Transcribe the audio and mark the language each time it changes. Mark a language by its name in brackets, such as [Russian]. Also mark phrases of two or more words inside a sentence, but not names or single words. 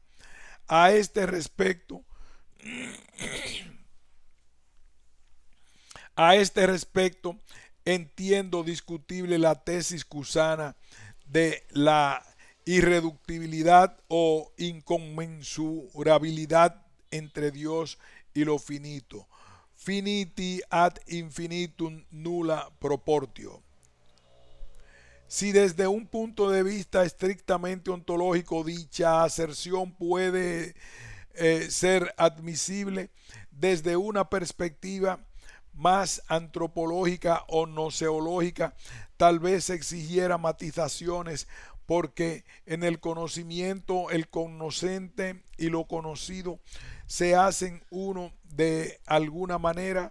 [Spanish] A este respecto, A este respecto, entiendo discutible la tesis cusana de la irreductibilidad o inconmensurabilidad entre Dios y lo finito. [Latin] Finiti ad infinitum nulla proportio. [Spanish] Si desde un punto de vista estrictamente ontológico dicha aserción puede ser admisible, desde una perspectiva más antropológica o noseológica, tal vez exigiera matizaciones, porque en el conocimiento el conocente y lo conocido se hacen uno de alguna manera.